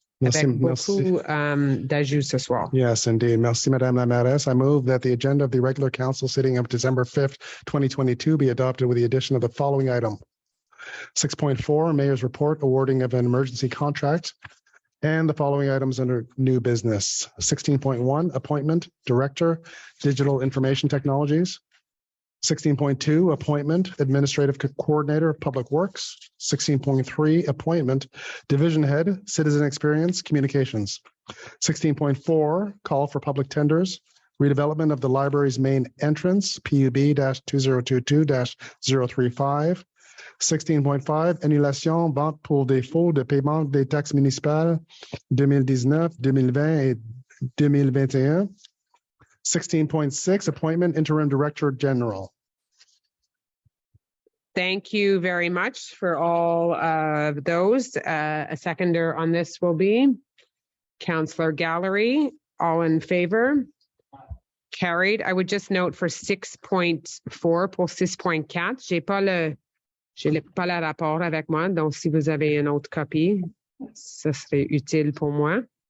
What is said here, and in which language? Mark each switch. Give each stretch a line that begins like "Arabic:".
French: Avec beaucoup d'ajouts ce soir.
English: Yes, indeed.
French: Merci, Madame la Mairesse.
English: I move that the agenda of the regular council sitting of December 5th, 2022 be adopted with the addition of the following item. 6.4, Mayor's Report awarding of an emergency contract, and the following items under new business. 16.1, Appointment, Director, Digital Information Technologies. 16.2, appointment, administrative coordinator, public works. 16.3, appointment, division head, citizen experience, communications. 16.4, call for public tenders, redevelopment of the library's main entrance, PUB-2022-035.
French: 16.5, annulation, vente pour défaut de paiement des taxes municipales 2019, 2020 et 2021.
English: 16.6, appointment interim director general. Thank you very much for all of those. A seconder on this will be Councillor Gallery. All in favor? Carried. I would just note for 6.4
French: pour 6.4, j'ai pas le rapport avec moi, donc si vous avez une autre copie, ce serait utile pour moi.